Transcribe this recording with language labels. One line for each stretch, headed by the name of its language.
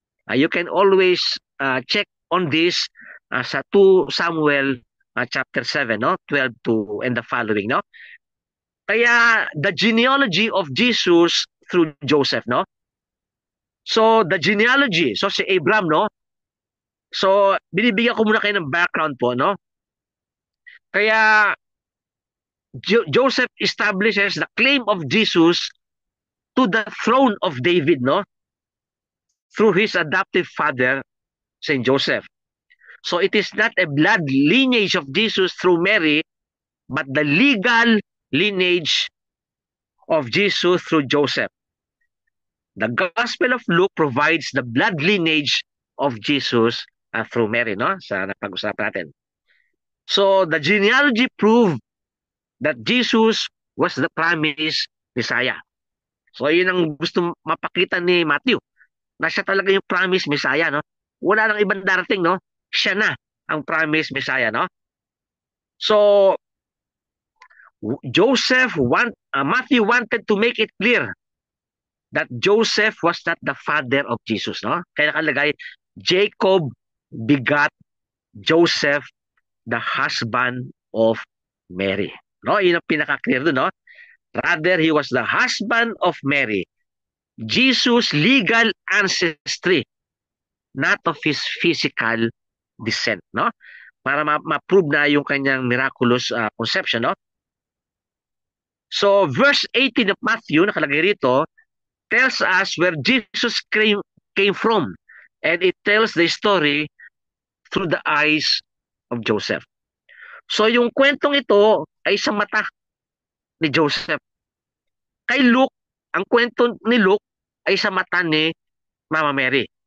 English: You can always check on this sa 2 Samuel chapter 7, no? 12 to and the following, no? Kaya the genealogy of Jesus through Joseph, no? So the genealogy, so si Abraham, no?
Filipino: So binibigyan ko muna kayo ng background po, no?
English: Kaya Joseph establishes the claim of Jesus to the throne of David, no? Through his adoptive father, Saint Joseph. So it is not a blood lineage of Jesus through Mary, but the legal lineage of Jesus through Joseph. The Gospel of Luke provides the blood lineage of Jesus through Mary, no?
Filipino: Sa napag-usapan natin.
English: So the genealogy proved that Jesus was the promised Messiah.
Filipino: So yun ang gusto mapakita ni Matthew, na siya talaga yung promised Messiah, no? Wala nang ibang darating, no? Siya na ang promised Messiah, no?
English: So Matthew wanted to make it clear that Joseph was not the father of Jesus, no?
Filipino: Kaya nakalagay,
English: Jacob begat Joseph, the husband of Mary.
Filipino: No? Yun ang pinaka-clear doon, no?
English: Rather, he was the husband of Mary. Jesus' legal ancestry, not of his physical descent, no?
Filipino: Para ma-prove na yung kanyang miraculous conception, no?
English: So, verse 18 of Matthew,
Filipino: nakalagay rito,
English: tells us where Jesus came from. And it tells the story through the eyes of Joseph.
Filipino: So yung kwentong ito ay sa mata ni Joseph. Kay Luke, ang kwento ni Luke ay sa mata ni Mama Mary.